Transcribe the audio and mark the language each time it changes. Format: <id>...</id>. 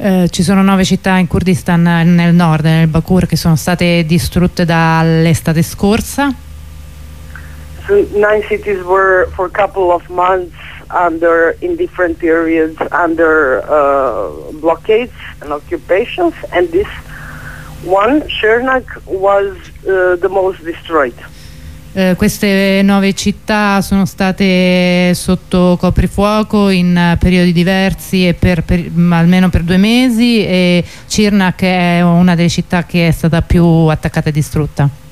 <it>Ci sono 9 città in Kurdistan nel nord, nel Bakur, che sono state distrutte dall'estate scorsa.</it> <en>So 9 cities were for a couple of months under, in different periods, under blockades and occupations, and this one, Sirnak, was the most destroyed.</en> <it>Queste 9 città sono state sotto coprifuoco in periodi diversi e per almeno per 2 mesi, e Sirnak è una delle città che è stata più attaccata e distrutta.</it>